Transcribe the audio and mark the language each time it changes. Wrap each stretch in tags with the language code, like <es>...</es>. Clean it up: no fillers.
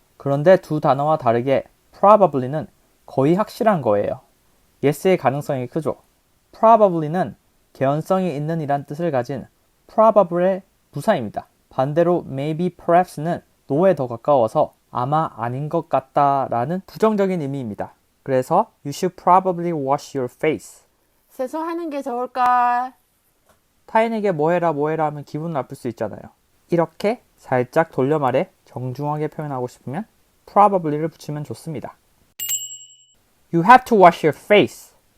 <ko>그런데 두 단어와 다르게 probably는 거의 확실한 거예요. yes의 가능성이 크죠. probably는 개연성이 있는 이란 뜻을 가진 probable의 부사입니다. 반대로 maybe, perhaps는 no에 더 가까워서 아마 아닌 것 같다 라는 부정적인 의미입니다. 그래서</ko> <en>you should probably wash your face.</en> <ko>세수하는 게 좋을걸. 타인에게 뭐해라 하면 기분 나쁠 수 있잖아요. 이렇게 살짝 돌려 말해 정중하게 표현하고 싶으면 probably를 붙이면 좋습니다.</ko> <en>You have to wash your face.</en>